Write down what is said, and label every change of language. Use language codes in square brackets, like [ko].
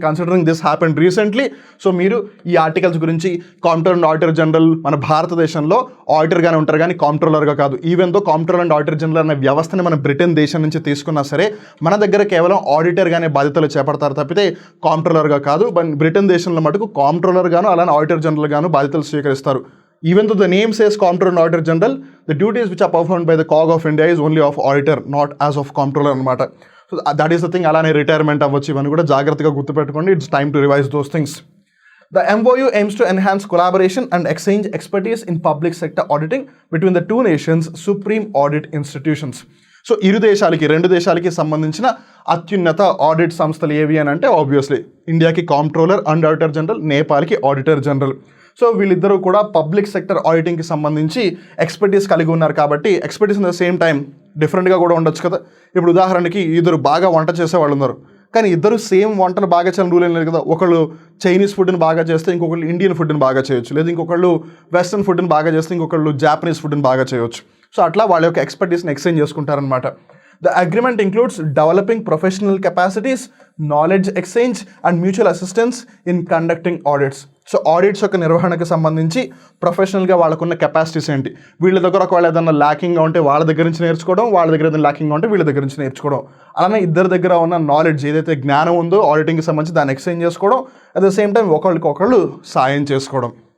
[en] considering this happened recently, [te] so మీరు ఈ articles గురించి కాంప్ట్రోలర్ అండ్ ఆడిటర్ జనరల్ మన భారతదేశంలో ఆడిటర్గానే ఉంటారు కానీ కాంప్ట్రోలర్గా కాదు. Even though comptroller and auditor general అనే వ్యవస్థని మన బ్రిటన్ దేశం నుంచి తీసుకున్నా సరే మన దగ్గర కేవలం ఆడిటర్గానే బాధ్యతలు చేపడతారు తప్పితే కాంప్ట్రోలర్గా కాదు. బ్రిటన్ దేశంలో మటుకు కాంప్ట్రోలర్ గాను అలానే ఆడిటర్ జనరల్ గాను బాధ్యతలు స్వీకరిస్తారు. [en] Even though the name says Comptroller and Auditor General, the duties which are performed by the COG of India is only of auditor, not as of Comptroller అనమాట. So that is the thing. [te] అలానే retirement అవ్వచ్చు, ఇవన్నీ కూడా జాగ్రత్తగా గుర్తుపెట్టుకోండి. [en] It's time to revise those things. The MOU aims to enhance collaboration and exchange expertise in public sector auditing between the two nations' supreme audit institutions. [te] So రెండు దేశాలకి సంబంధించిన అత్యున్నత ఆడిట్ సంస్థలు ఏవి అని అంటే ఆబ్వియస్లీ ఇండియాకి comptroller and auditor general, నేపాల్కి auditor general. So వీళ్ళిద్దరూ కూడా పబ్లిక్ సెక్టర్ ఆడిటింగ్కి సంబంధించి ఎక్స్పర్టీస్ కలిగి ఉన్నారు కాబట్టి expertise [en] in the same time [te] డిఫరెంట్గా కూడా ఉండొచ్చు కదా. ఇప్పుడు ఉదాహరణకి ఇద్దరు బాగా వంట చేసేవాళ్ళు ఉన్నారు, కానీ ఇద్దరు సేమ్ వంటలు బాగా చేయడం రూల్ ఏం లేదు కదా. ఒకళ్ళు చైనీస్ ఫుడ్ని బాగా చేస్తే ఇంకొకళ్ళు ఇండియన్ ఫుడ్ని బాగా చేయొచ్చు, లేదా ఇంకొకళ్ళు వెస్ట్రన్ ఫుడ్ని బాగా చేస్తే ఇంకొకళ్ళు జాపనీస్ ఫుడ్ని బాగా చేయొచ్చు. సో అట్లా వాళ్ళ యొక్క ఎక్స్పర్టీస్ని exchange చేసుకుంటారనమాట. [en] The agreement includes developing professional capacities, knowledge exchange and mutual assistance in conducting audits. [te] So audits యొక్క నిర్వహణకు సంబంధించి ప్రొఫెషనల్గా వాళ్ళకున్న కెపాసిటీస్ ఏంటి, వీళ్ళ దగ్గర ఒకవేళ ఏదైనా ల్యాకింగ్గా ఉంటే వాళ్ళ దగ్గర నుంచి నేర్చుకోవడం, వాళ్ళ దగ్గర ఏదైనా ల్యాకింగ్గా ఉంటే వీళ్ళ దగ్గర నుంచి నేర్చుకోవడం, అలానే ఇద్దరి దగ్గర ఉన్న నాలెడ్జ్ ఏదైతే జ్ఞానం ఉందో ఆడిటింగ్కి సంబంధించి దాన్ని ఎక్స్చేంజ్ చేసుకోవడం, [en] at the same time [te] ఒకళ్ళకొకళ్ళు సాయం చేసుకోవడం.